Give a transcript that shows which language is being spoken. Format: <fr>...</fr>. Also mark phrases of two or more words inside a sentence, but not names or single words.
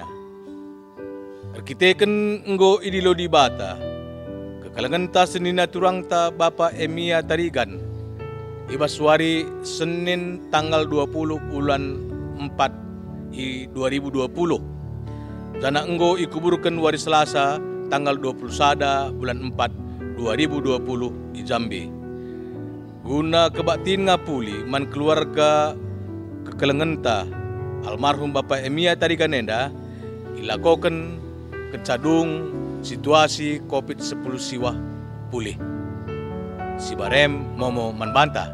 <btx>Arkiteken enggo idilo di bata. Kekalangan ta senina turang ta Bapa Emia Tarigan. Ibas wari Senin tanggal 20 bulan 4 2020. Jana enggo ikuburkan wari Selasa tanggal 21 bulan 4 2020 di Jambi. Guna kebaktin ngapuli man keluarga kekelengenta almarhum Bapak Emia Tariganenda ilakokan kecadung</btx> <id>situasi COVID-10</id> <btx>siwah pulih. Si barem momo manbanta.</btx>